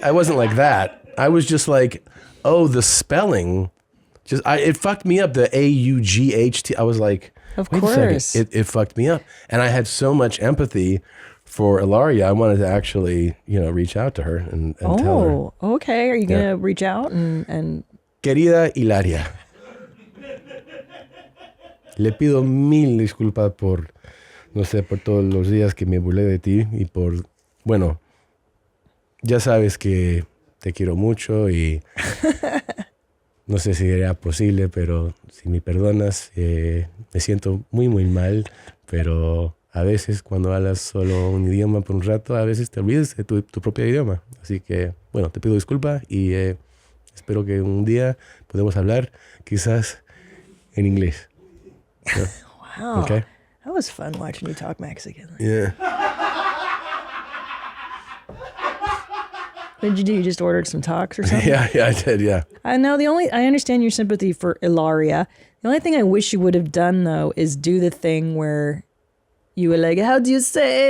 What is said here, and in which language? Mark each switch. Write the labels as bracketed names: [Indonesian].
[English] I wasn't like that. I was just like, oh, the spelling. It fucked me up, the A-U-G-H-T. I was like, of wait course. a second. It fucked me up. And I had so much empathy for Hilaria. I wanted to actually, you know, reach out to her and tell her. Oh, okay. Are you going to reach out and... [Spanish] Querida Hilaria, le pido mil disculpas por, no sé, por todos los días que me burlé de ti y por, bueno, ya sabes que te quiero mucho y... No sé si sería posible, pero si me perdonas, me siento muy, muy mal. Pero a veces cuando hablas solo un idioma por un rato, a veces te olvidas de tu propio idioma. Así que, bueno, te pido disculpas y espero que un día podamos hablar quizás en inglés. [English] Yeah. Wow. Okay. That was fun watching you talk Mexican. Yeah. What did you do? You just ordered some talks or something? Yeah, I did, yeah. I know I understand your sympathy for Hilaria. The only thing I wish you would have done, though, is do the thing where you were like, "How do you say?"